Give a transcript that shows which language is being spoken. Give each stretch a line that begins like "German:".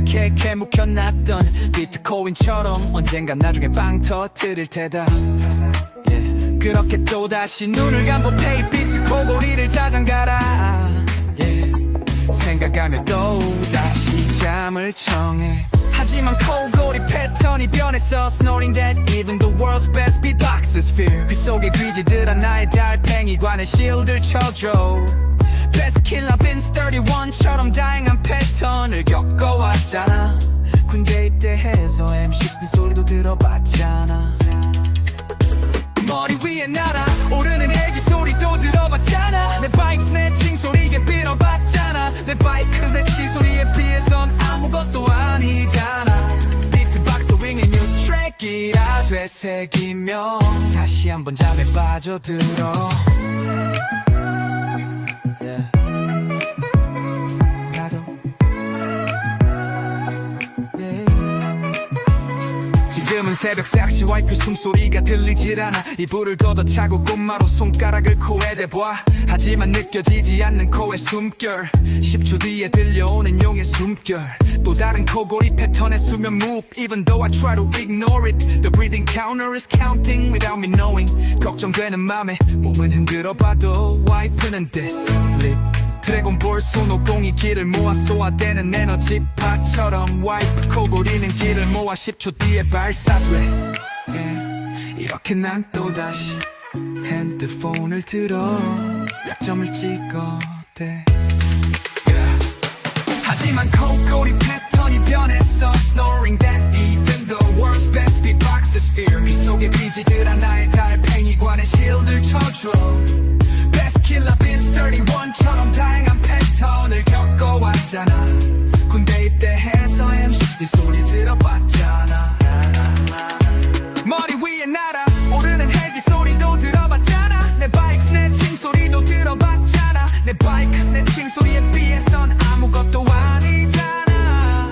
Korean: 캐캐 묵혀놨던 비트코인처럼 언젠간 나중에 빵 터뜨릴 테다. yeah. 그렇게 또다시 눈을 감고 페이 비트 코골이를 자장가라. yeah. 생각하며 또다시 잠을 청해. 하지만 코골이 패턴이 변했어.
English: Snoring that even the world's best beatboxers fear.
Korean: 그 속에 귀지들아 나의 달팽이관에 실드를 쳐줘.
English: Best killer been
Korean: 31처럼 다양한 패턴을 겪어왔잖아. 군대 입대해서 M16 소리도 들어봤잖아. 머리 위에 날아오르는 헬기 소리도 들어봤잖아. 내 바이크 스네칭 소리에 빌어봤잖아. 내 바이크 스네칭 소리에 비해선 아무것도 아니잖아. 비트박스 윙의 뉴 트랙이라 되새기며 다시 한번 잠에 빠져들어. yeah. 나도 yeah. 지금은 새벽 4시 와이프 숨소리가 들리질 않아. 이불을 걷어차고 꽃마루 손가락을 코에 대봐. 하지만 느껴지지 않는 코의 숨결. 10초 뒤에 들려오는 용의 숨결. 또 다른 코골이 패턴의 수면 move.
English: Even though I try to ignore it, the breathing counter is counting without me knowing.
Korean: 걱정되는 맘에 몸은 흔들어봐도 와이프는 dead. 드래곤볼 손오공이 길을 모아 쏘아대는 에너지파처럼 와이프 코골이는 길을 모아 10초 뒤에 발사돼. yeah. 이렇게 난 또다시 핸드폰을 들어 약점을 찍어대. yeah. 하지만 코골이 패턴이 변했어.
English: Snoring that even the world's best beatboxers fear.
Korean: 그 속에 비지들아 나의 달팽이관에 실드를 쳐줘.
English: Best killer been
Korean: 31처럼 다양한 패턴을 겪어왔잖아. 군대 입대해서 M16 소리 들어봤잖아. 머리 위에 날아오르는 헬기 소리도 들어봤잖아. 내 바이크 스네칭 소리도 들어봤잖아. 내 바이크 스네칭 소리에 비해선 아무것도 아니잖아.